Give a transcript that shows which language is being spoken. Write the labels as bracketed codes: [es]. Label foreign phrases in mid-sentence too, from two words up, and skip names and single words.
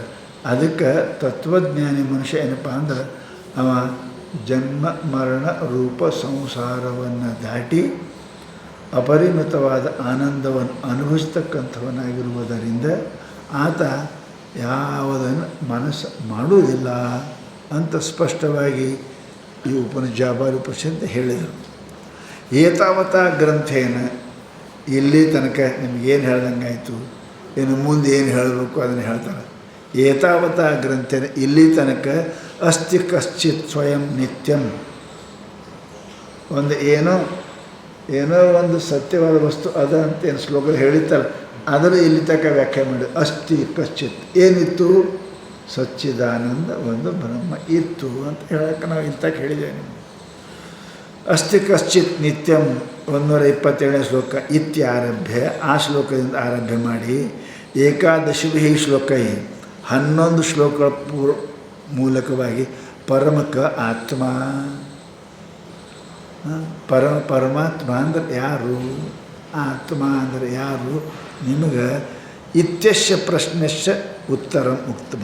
[kn] ಅದಕ್ಕೆ ತತ್ವಜ್ಞಾನಿ ಮನುಷ್ಯ ಏನಪ್ಪ ಅಂದ್ರೆ ಅವ ಜನ್ಮ ಮರಣ ರೂಪ ಸಂಸಾರವನ್ನು ದಾಟಿ ಅಪರಿಮಿತವಾದ ಆನಂದವನ್ನು ಅನುಭವಿಸ್ತಕ್ಕಂಥವನಾಗಿರುವುದರಿಂದ ಆತ ಯಾವುದನ್ನು ಮನಸ್ಸು ಮಾಡುವುದಿಲ್ಲ ಅಂತ ಸ್ಪಷ್ಟವಾಗಿ ಈ ಜಾಬಾಲಿ ಉಪನಿಷತ್ತು ಹೇಳಿದರು. [sa] ಏತಾವತ ಗ್ರಂಥೇನ, [kn] ಇಲ್ಲಿ ತನಕ ನಿಮಗೇನು ಹೇಳ್ದಂಗಾಯಿತು, ಇನ್ನು ಮುಂದೆ ಏನು ಹೇಳಬೇಕು ಅದನ್ನು ಹೇಳ್ತಾರೆ. [sa] ಏತಾವತ ಗ್ರಂಥೇನ, [kn] ಇಲ್ಲಿ ತನಕ [sa] ಅಸ್ತಿ ಕಶ್ಚಿತ್ ಸ್ವಯಂ ನಿತ್ಯಂ. [kn] ಒಂದು ಏನೋ ಒಂದು ಸತ್ಯವಾದ ವಸ್ತು ಅದ ಅಂತ ಏನು ಶ್ಲೋಕ ಹೇಳಿತ್ತಲ್ಲ, ಅದರ ಇಲ್ಲಿ ತನಕ ವ್ಯಾಖ್ಯೆ ಮಾಡಿ. [sa] ಅಸ್ತಿ ಕಶ್ಚಿತ್ [kn] ಏನಿತ್ತು? ಸಚ್ಚಿದಾನಂದ ಒಂದು ಬ್ರಹ್ಮ ಇತ್ತು ಅಂತ ಹೇಳೋಕ್ಕೆ ನಾವು ಇಂತಕ್ಕೆ ಹೇಳಿದ್ದೇವೆ. ನಿಮಗೆ [sa] ಅಸ್ತಿ ಕಶ್ಚಿತ್ ನಿತ್ಯಂ [kn] 127ನೇ ಶ್ಲೋಕ ಇತ್ಯಾರಭ್ಯ ಆ ಶ್ಲೋಕದಿಂದ ಆರಭ್ಯ ಮಾಡಿ [sa] ಏಕಾದಶಿಭಿ ಶ್ಲೋಕೈ [kn] 11 ಶ್ಲೋಕಗಳ ಮೂಲಕವಾಗಿ ಪರಮಕ ಆತ್ಮ ಪರಮಾತ್ಮ ಅಂದರೆ ಯಾರು, ಆತ್ಮ ಅಂದರೆ ಯಾರು ನಿಮಗೆ [sa] ಇತ್ಯಸ್ಯ ಪ್ರಶ್ನೆಶ್ಚ ಉತ್ತರಂ ಉಕ್ತಮ.